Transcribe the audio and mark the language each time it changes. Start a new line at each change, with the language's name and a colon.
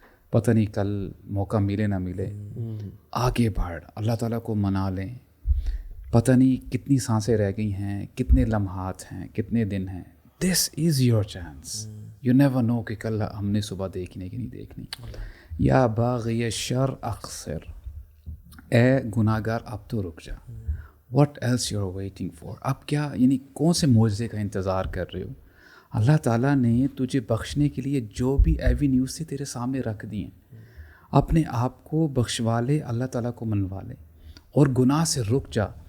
Urdu: پتہ نہیں کل موقع ملے نہ ملے, آگے بڑھ, اللہ تعالیٰ کو منا لیں. پتہ نہیں کتنی سانسیں رہ گئی ہیں, کتنے لمحات ہیں, کتنے دن ہیں.
English: This is your chance. You never know
Urdu: کہ کل ہم نے صبح دیکھنے کی نہیں دیکھنی.
Arabic: یا باغی شر اقصر,
Urdu: اے گناہ گار اب تو رک جا.
English: what else you are waiting for,
Urdu: اب کیا یعنی کون سے معجزے کا انتظار کر رہے ہو؟ اللہ تعالیٰ نے تجھے بخشنے کے لیے جو بھی ایوینیوز سے تیرے سامنے رکھ دی ہیں, اپنے آپ کو بخشوا لے, اللہ تعالیٰ کو منوا لے اور گناہ سے رک جا.